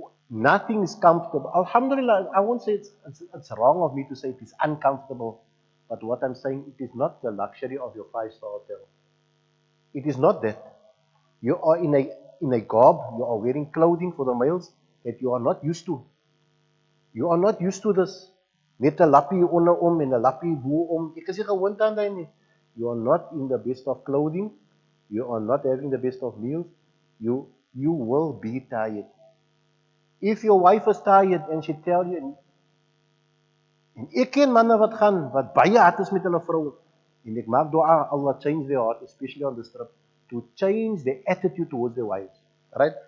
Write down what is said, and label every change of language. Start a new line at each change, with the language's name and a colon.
English: Nothing is comfortable. Alhamdulillah, I won't say it's wrong of me to say it is uncomfortable. But what I'm saying, it is not the luxury of your 5-star hotel. It is not that. You are in a garb, you are wearing clothing for the males that you are not used to. You are not used to this.
Afrikaans: Net 'n lappie onder en 'n lappie bo. Ek is nie gewoond aan daai nie.
English: You are not in the best of clothing. You are not having the best of meals. You will be tired. If your wife is tired and she tell you,
Afrikaans: en ek ken manne wat gaan, wat baie hard is met hulle vrou, en ek maak dua,
English: Allah change their heart, especially on this trip, to change their attitude towards their wives. Right?